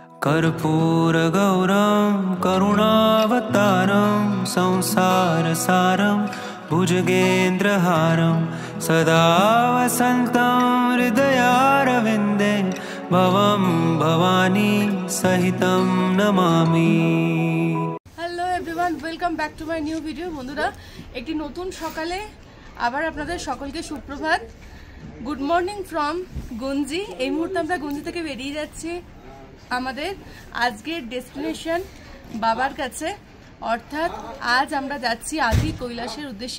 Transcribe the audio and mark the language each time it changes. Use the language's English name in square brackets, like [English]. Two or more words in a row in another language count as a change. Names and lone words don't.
[Sanskrit] कर्पूरगौरं करुणावतारं संसारसारं भुजगेन्द्रहारं सदा वसन्तं हृदयारविन्दे भवं भवानी सहितं नमामि। [English] Hello everyone, welcome back to my new video. [Bangla] বন্ধুরা, একটি নতুন সকালে আবার আপনাদের সকলকে সুপ্রভাত। [English] Good morning from Gunji. [Bangla] এই মুহূর্তে আমরা গঞ্জি থেকে বেরিয়ে যাচ্ছি আমাদের আজকের ডেস্টিনেশন বাবার কাছে, অর্থাৎ আজ আমরা যাচ্ছি আদি কৈলাসের উদ্দেশ্যে।